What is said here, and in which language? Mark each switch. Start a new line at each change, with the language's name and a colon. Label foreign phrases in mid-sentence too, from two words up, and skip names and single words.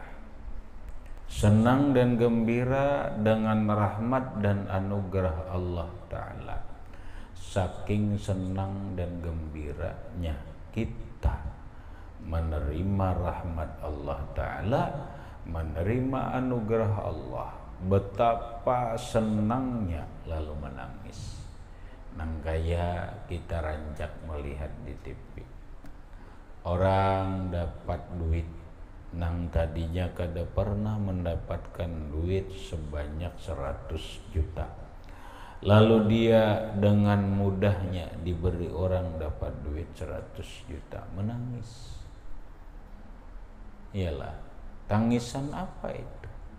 Indonesian: Senang dan gembira dengan rahmat dan anugerah Allah Ta'ala. Saking senang dan gembiranya kita menerima rahmat Allah Ta'ala, menerima anugerah Allah, betapa senangnya lalu menangis.
Banjar: Nang kaya kita rancak melihat di TV, orang dapat duit nang tadinya kada pernah mendapatkan duit sebanyak 100 juta.
Indonesian: Lalu dia dengan mudahnya diberi orang dapat duit 100 juta, menangis. Iyalah, tangisan apa itu?